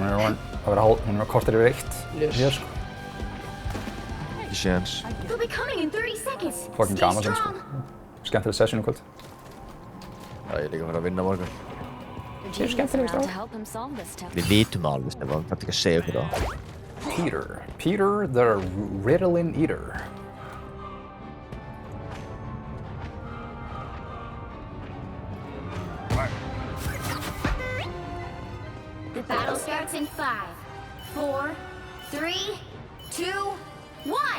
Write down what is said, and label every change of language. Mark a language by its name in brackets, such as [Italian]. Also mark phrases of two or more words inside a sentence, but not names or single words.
[Icelandic] Hún er korter yfir 1. Hér, sko. Ekki séns. Fucking gaman sem, sko. Skemmtileg session kvöld. Já, ég er líka að fara að vinna morgun. Það er skemmtileg stráð. Við vitum það alveg, Stefán. Það er ekki að segja okkur það. [English] Peter the Ritalin Eater. The battle starts in 5, 4, 3, 2, 1!